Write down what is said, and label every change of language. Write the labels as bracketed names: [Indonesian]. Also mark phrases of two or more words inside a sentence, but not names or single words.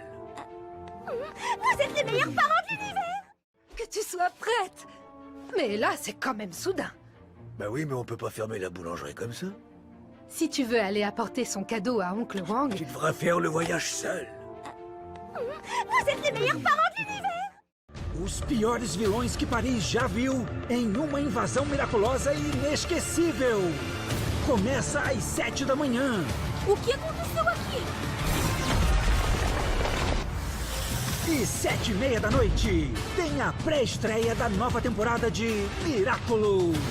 [French] Vous êtes les meilleurs parents de l'univers. que tu sois prête. Mais là, c'est quand même soudain. Bah oui, mais on peut pas fermer la boulangerie comme ça. Si tu veux aller apporter son cadeau à Oncle Wang, Tu devras faire le voyage seul. Vous êtes les meilleurs parents de l'univers. [Portuguese] Os piores vilões que Paris já viu em uma invasão miraculosa e inesquecível. Começa às 7 da manhã. O que aconteceu aqui? E 7h30 da noite tem a pré-estreia da nova temporada de Miraculous.